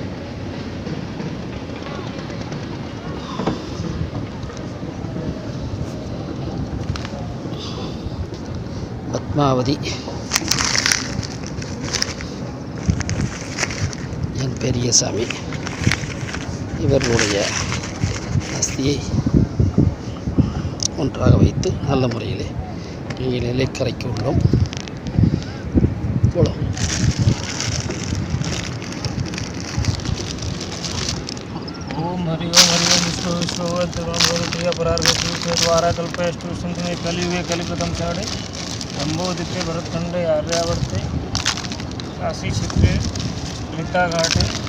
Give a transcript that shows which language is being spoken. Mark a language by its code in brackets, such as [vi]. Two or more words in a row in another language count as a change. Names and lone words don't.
[ta] பத்மாவதி என் பெரியசாமி இவர்களுடைய அஸ்தியை ஒன்றாக வைத்து நல்ல முறையிலே நீரிலே கரைக்க உள்ளோம். போல [sa] ओम हरि ओम विष्णु विष्णु प्रिय परार्घ द्वारा कल्पेष्टु सुंदरी कलियुगे कलिप्रथम चरणे जम्बूद्वीपे भरतखंडे आर्यावर्ते काशी क्षेत्रे गीता घाटे